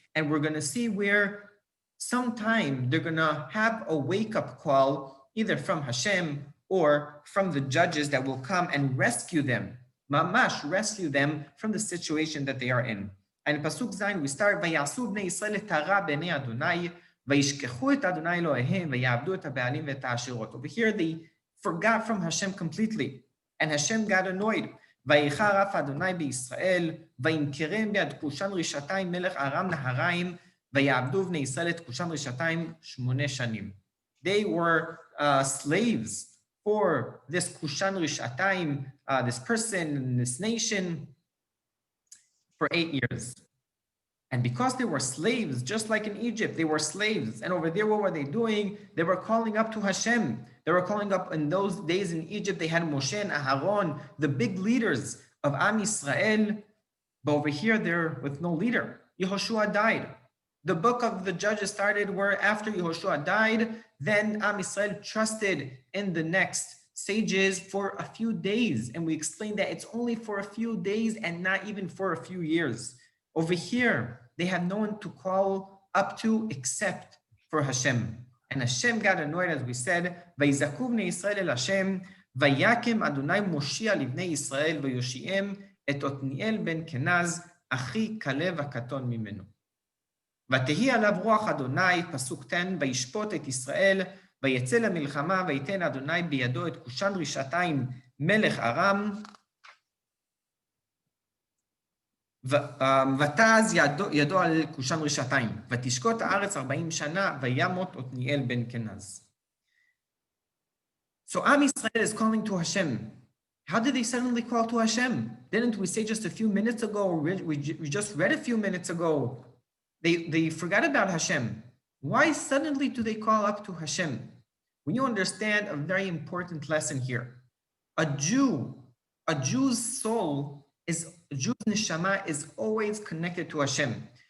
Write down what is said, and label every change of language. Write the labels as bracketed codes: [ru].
[en] And we're going to see where sometime they're going to have a wake-up call, either from Hashem or from the judges that will come and rescue them, mamash, rescue them from the situation that they are in. And in Pasuk Zayin, we start, [he] Vayasu bnei Yisrael et hara b'nei Adonai, וישכחו את אדוני אלוהיהם ויעבדו את הבעלים ואת העשירות. [en] Over here they forgot from Hashem completely, and Hashem got annoyed. [he] ויחר אף אדוני בישראל, וימכרם ביד כושן רשעתיים מלך ארם נהריים, ויעבדו בני ישראל את כושן רשעתיים 8 שנים. [en] They were slaves for this Kushan Rishatayim, this person, this nation, for 8 years. And because they were slaves, just like in Egypt, they were slaves. And over there, what were they doing? They were calling up to Hashem. They were calling up. In those days in Egypt, they had Moshe and Aharon, the big leaders of Am Yisrael. But over here, they're with no leader. Yehoshua died. The book of the Judges started where after Yehoshua died, then Am Yisrael trusted in the next sages for a few days. And we explained that it's only for a few days and not even for a few years. Over here, they had no one to call up to except for Hashem. And Hashem got annoyed, as we said, [he] ויזעקו בני ישראל אל השם, ויקם אדוני מושיע לבני ישראל, ויושיעם את עתניאל בן כנז, אחי כלב הקטון ממנו. ותהי עליו רוח אדוני, פסוק 10, וישפוט את ישראל, ויצא למלחמה, ויתן אדוני בידו את כושן רשעתיים מלך ארם, ותעז ידו על כושן רשעתיים, ותשקוט הארץ 40 שנה, וימות עתניאל בן כנז. [en] So Am Yisrael is calling to Hashem. How did they suddenly call to Hashem? Didn't we say just a few minutes ago, or we just read a few minutes ago, they forgot about Hashem. Why suddenly do they call up to Hashem? When you understand a very important lesson here, a Jew's soul is, a Jew's neshama is always connected to Hashem.